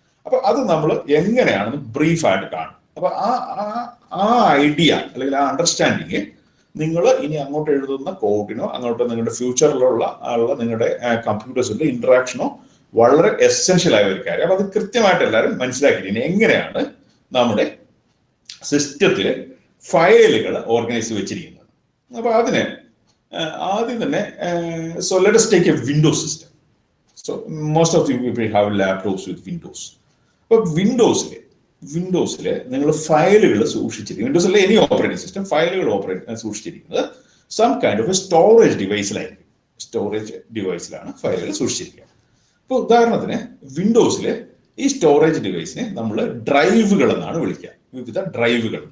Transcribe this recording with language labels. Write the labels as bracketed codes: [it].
[ml] അപ്പൊ അത് നമ്മൾ എങ്ങനെയാണെന്ന് ബ്രീഫായിട്ട് കാണും. അപ്പൊ ആ ഐഡിയ അല്ലെങ്കിൽ ആ അണ്ടർസ്റ്റാൻഡിങ് നിങ്ങൾ ഇനി അങ്ങോട്ട് എഴുതുന്ന കോഡിനോ അങ്ങോട്ട് നിങ്ങളുടെ ഫ്യൂച്ചറിലുള്ള നിങ്ങളുടെ കമ്പ്യൂട്ടേഴ്സിന്റെ ഇന്ററാക്ഷനോ വളരെ എസെൻഷ്യൽ ആയ ഒരു കാര്യം. അപ്പൊ അത് കൃത്യമായിട്ട് എല്ലാവരും മനസ്സിലാക്കിയിട്ട് എങ്ങനെയാണ് നമ്മുടെ സിസ്റ്റത്തിലെ ഫയലുകൾ ഓർഗനൈസ് വെച്ചിരിക്കുന്നത്. അപ്പൊ അതിന് ആദ്യം തന്നെ [en] so let us take a Windows system. So most of you will have laptops with Windows. [ml] അപ്പോൾ വിൻഡോസിലെ നിങ്ങൾ ഫയലുകൾ സൂക്ഷിച്ചിരിക്കുന്നത്, വിൻഡോസിലെ എനി ഓപ്പറേറ്റിംഗ് സിസ്റ്റം ഫയലുകൾ സൂക്ഷിച്ചിരിക്കുന്നത് [en] some kind of a [ml] storage ഡിവൈസിലായിരിക്കും. Storage ഡിവൈസിലാണ് ഫയലുകൾ സൂക്ഷിച്ചിരിക്കുക. ഇപ്പോൾ ഉദാഹരണത്തിന് വിൻഡോസിലെ ഈ സ്റ്റോറേജ് ഡിവൈസിനെ നമ്മൾ ഡ്രൈവുകൾ എന്നാണ് വിളിക്കുക, വിവിധ ഡ്രൈവുകൾ.